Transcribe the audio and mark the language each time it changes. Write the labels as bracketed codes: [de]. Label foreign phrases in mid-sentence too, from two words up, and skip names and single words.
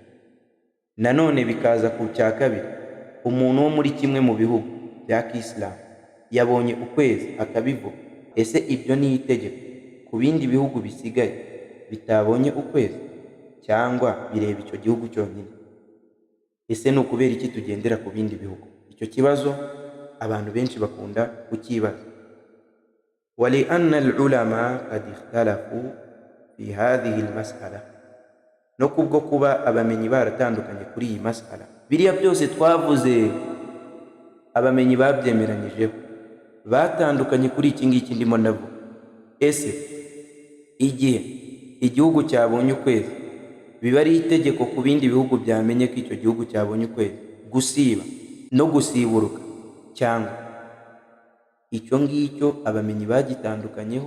[rw] Nanone bikaza ku cya kabiri, umuntu wo muri kimwe mu bihugu bya Kisilamu yabonye ukwezi akabivuga. Ese ibyo ni itegeko ku bindi bihugu bisigaye bitabonye ukwezi, cyangwa bireba icyo gihugu cyonyine? Ese ni ukubera iki tugendera ku bindi bihugu? Icyo kibazo abantu benshi bakunda kukibaza. [ar] ولأن العلماء قد اختلفوا في هذه المسألة, [rw] no kubwo kuba abamenyi baratandukanye kuri iyi mas'ala. Biriya byose twavuze abamenyi babyemeranyijeho, batandukanye kuri iki ngiki ndimo ndavuga. Ese igihe igihugu cyabonye ukwezi, biba ari itegeko ku bindi bihugu byamenye ko icyo gihugu cyabonye ukwezi gusiba no gusiburuka, cyangwa icyo ngicyo abamenyi bagitandukanyeho?